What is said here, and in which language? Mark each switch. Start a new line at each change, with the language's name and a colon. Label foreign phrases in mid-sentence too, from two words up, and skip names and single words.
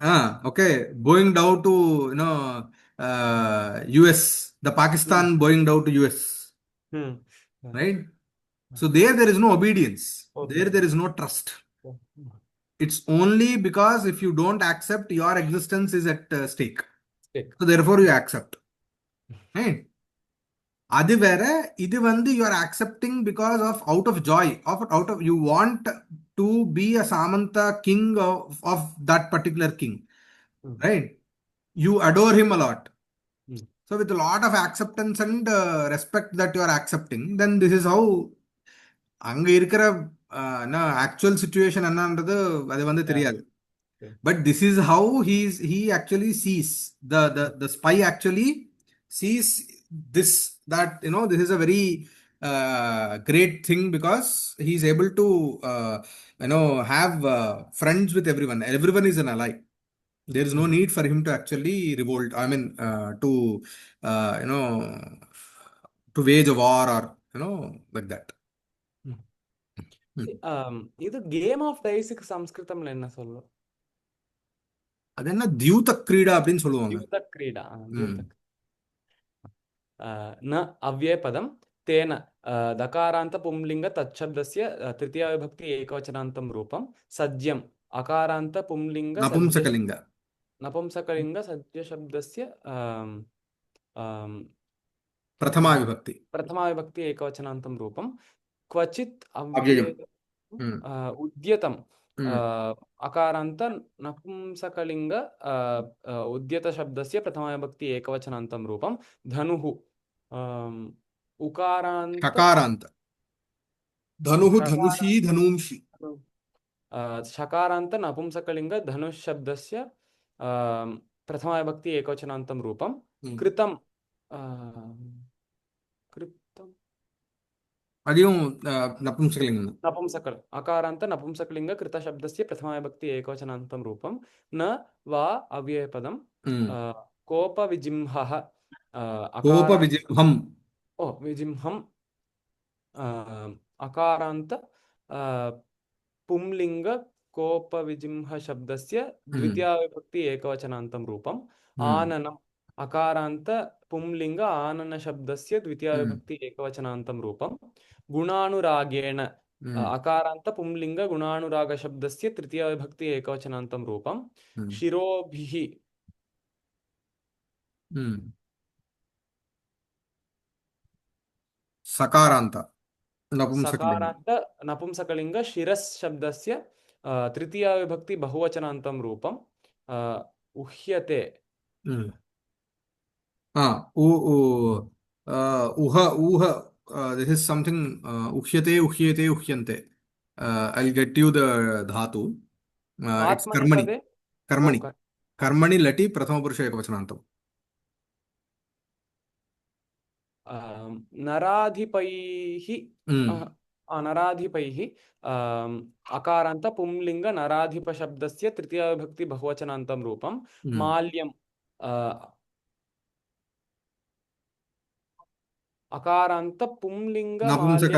English: okay, going down to, US, the Pakistan Hmm. going down to US, Hmm. Yeah. right? So there is no obedience. Okay. There is no trust. Yeah. It's only because if you don't accept, your existence is at stake. Stick. So therefore you accept, right?
Tamil: அது வேற, இது வந்து
English: you are accepting because of out of joy, out of you want to be a Samanta king of that particular king, Hmm. right? You adore him a lot. Hmm. So with a lot of acceptance and respect that you are accepting, then this is how
Tamil: அங்க இருக்கிற ஆக்சுவல் சுச்சுவேஷன் என்னன்றது அது வந்து
English: Yeah.
Tamil: தெரியாது.
English: Okay. But this is how he actually sees the spy actually sees this, that this is a very great thing, because he is able to have friends with everyone. Everyone is an ally. There is no Hmm. need for him to actually revolt, I mean, to you know to wage a war, or like that. Hmm. Hmm.
Tamil: இது
English: game of diceக்கு
Tamil: சம்ஸ்கிருதம்ல என்ன சொல்லும்? அது என்ன
Sanskrit: द्यूत क्रीडा
Tamil: அப்படின்னு சொல்லுவாங்க.
Sanskrit: ద్యూత క్రీడ. ம். ద్యూత न अव्ययपदं तेन दकारान्त पुंलिङ्ग तच्छब्दस्य तृतीयाविभक्ति एकवचनान्तं रूपं सज्यम् अकारान्त पुंलिङ्ग सज्ज నపుంసకలింగ. नपुंसकलिङ्ग सज्जशब्दस्य ప్రథమా విభక్తి. प्रथमाविभक्ति एकवचनान्तं रूपं क्वचित् అవ్యయం. अव्यय उद्यतं మ్మ్. अकारान्त नपुंसकलिङ्ग उद्यतशब्दस्य प्रथमाविभक्ति एकवचनान्तं रूपं धनुः उकारान्त షకారాంత. ధనుః ధనుషీ षकारान्त ధనూంషి. षकारान्त नपुंसकलिङ्ग धनुःशब्दस्य प्रथमाविभक्ति एकवचनान्तं रूपं మ్మ్. कृतं कृतं
Telugu: అదేం నపుంసకలింగం.
Sanskrit: नपुंसकल अकारान्त नपुंसकलिङ्ग कृतशब्दस्य प्रथमाविभक्ति एकवचनान्तं रूपं न वा अव्ययपदं మ్మ్. कोपविजिह्वः కోప अकारान्त విజిహ్వం. ओ विजिह्वं अकारान्त पुंलिङ्ग कोपविजिह्व शब्दस्य మ్మ్. द्वितीयाविभक्ति एकवचनान्तं रूपं మ్మ్. आननम् अकारान्त पुंलिङ्ग आनन शब्दस्य మ్మ్. द्वितीयाविभक्ति एकवचनान्तं रूपं गुणानुरागेण మ్మ్. अकारान्त पुंलिङ्ग गुणानुराग शब्दस्य तृतीयाविभक्ति एकवचनान्तं रूपं మ్మ్. शिरोभिः మ్మ్. సకారాంత నపుంసకలింగం. सकारान्त नपुंसकलिङ्ग शिरस् शब्दस्य तृतीयाविभक्ति बहुवचनान्तं रूपं उह्यते
English: మ్మ్. ఊ- ఊ- ఊహ ఊహ this is something.
Sanskrit: ఉహ్యతే ఉహ్యతే ఉహ్యంతే.
English: I get you the ధాతు. ఇట్స్ కర్మణి.
Sanskrit: आत्मनेपदे ओ కర్మణి. కర్మణి లటి ప్రథమ పురుష ఏకవచనాంతం. नराधिपैः नराधिपैः अकारान्त पुंलिङ्ग नराधिपशब्दस्य तृतीयाविभक्ति बहुवचनान्तं रूपं माल्यं अकारान्त पुंलिङ्ग माल्य